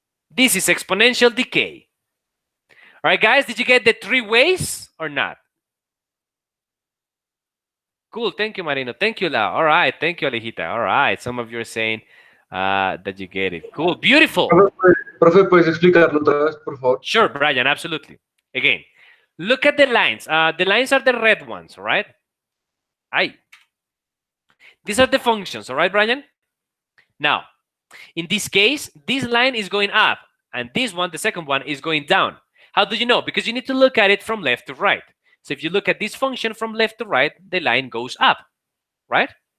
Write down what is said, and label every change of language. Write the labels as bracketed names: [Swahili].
[English] This is exponential decay. All right, guys, did you get the 3 ways or not? Cool, thank you, Marino. Thank you, Lau. All right, thank you, Alejita. All right, some of you are saying that you get it. Cool, beautiful. [Spanish] Profe, ¿puedes explicarlo otra vez, por favor? [English] Sure, Brian, absolutely. Again, look at the lines. The lines are the red ones, all right? These are the functions, all right, Brian? Now, in this case, this line is going up, and this one, the second one, is going down. How do you know? Because you need to look at it from left to right. So if you look at this function from left to right, the line goes up, right?